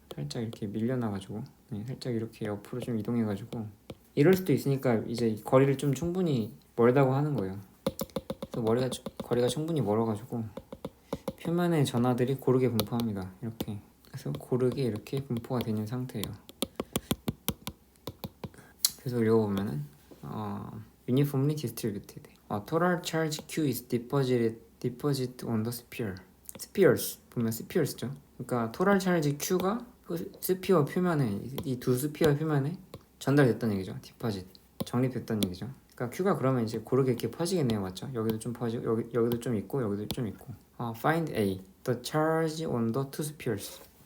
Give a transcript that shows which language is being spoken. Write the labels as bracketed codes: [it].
[ko] 살짝 이렇게 밀려나가지고 살짝 이렇게 옆으로 좀 이동해가지고 이럴 수도 있으니까 이제 거리를 좀 충분히 멀다고 하는 거예요. 그래서 거리가 충분히 멀어가지고 표면의 전하들이 고르게 분포합니다. 이렇게 그래서 고르게 이렇게 분포가 되는 상태예요. 그래서 읽어보면은 [en] uniformly distributed. Total charge Q is deposited on the sphere. [ko] spheres 보면 spheres죠. 그러니까 [en] total charge Q [ko] 가 스피어 표면에 이 두 스피어 표면에 전달됐다는 얘기죠. deposit 정립됐다는 얘기죠. 그러니까 Q가 그러면 이제 고르게 이렇게 퍼지겠네요, 맞죠? 여기도 좀 퍼지고 여기도 좀 있고 여기도 좀 있고. [en] Find A, the charge on the two spheres.